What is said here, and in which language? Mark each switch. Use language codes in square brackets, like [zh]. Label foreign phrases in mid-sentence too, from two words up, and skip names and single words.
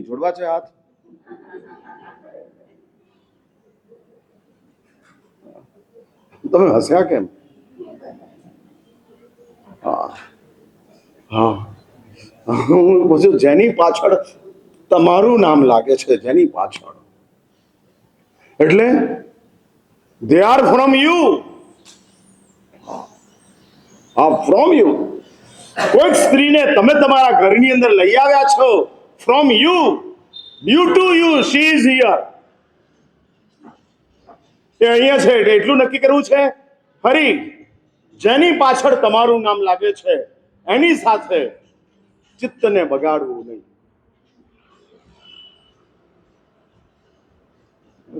[gu] જોડવા છે હાથ. તમે હસ્યા કેમ? હા હા, હું પૂછું, જેની પાછળ તમારું નામ લાગે છે, જેની પાછળ, એટલે [en] they are from you. હા, from you. [gu] કોઈક સ્ત્રીને તમે તમારા ઘરની અંદર લઈ આવ્યા છો, [en] from you, due to you she is here. [gu] એ અહીંયા છે એટલું નક્કી કરવું છે. ફરી, જેની પાછળ તમારું નામ લાગે છે એની સાથે ચિત્તને બગાડવું નહીં.